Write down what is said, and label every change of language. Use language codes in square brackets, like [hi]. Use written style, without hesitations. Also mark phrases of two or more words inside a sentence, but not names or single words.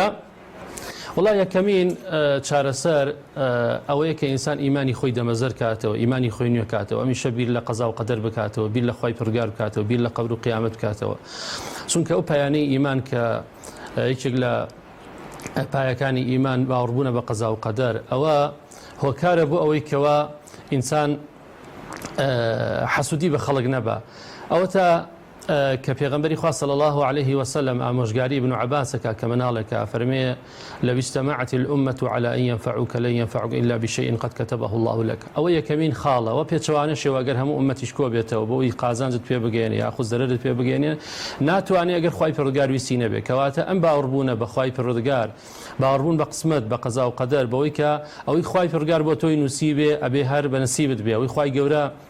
[ckb] وڵا یەکەمین چارەسەر ئەوەیە کە ئینسان ئیمانی خۆی دەمەزەر کاتەوە ئیمانی خۆی نوێ کاتەوە ئەمیشە بیر لە قەزا و قەدەر بکاتەوە بیر لە خوای پروردگار بکاتەوە بیر لە قەبر و قیامەت بکاتەوە چونکە ئەو پایانەی ئیمان کە یەکێک لە پایەکانی ئیمان باوەڕبوونە بە قەزا و قەدەر ئەوە هۆکارە بۆ ئەوەی کەوە ئینسان حەسوودی بە خەڵک نەبە ئەوە تا کە پێغەمبەری خوا [ar] صلی الله عليه وسلم [ckb] ئامۆژگاری ابن عباسەکە کە مناڵێکە فەرمێ [ar] لو اجتمعت الأمة على أن ينفعوك لن ينفعوك إلا بشيء قد كتبه الله لك [ckb] ئەوە یەکەمین خاڵە و پێچەوانەشێ ئەگەر هەموو ئومەتیش کۆ بێتەوە بۆی قازانجت پێ بگەێنێ یاخود زەرەرت پێ بگەێنێ ناتوانێت ئەگەر خوای پەروەردگار ویستی نەبێ کەواتە ئەم باوەڕبوونە بە خوای پەروەردگار باوەڕبوون بە قسمەت بە قەزا و قەدەر بەوەی کە ئەوەی خوای پەروەردگار بۆ تۆی نووسیبێ ئەبێ هەر بە نەسیبت بێ ئەوەی خوای گەورە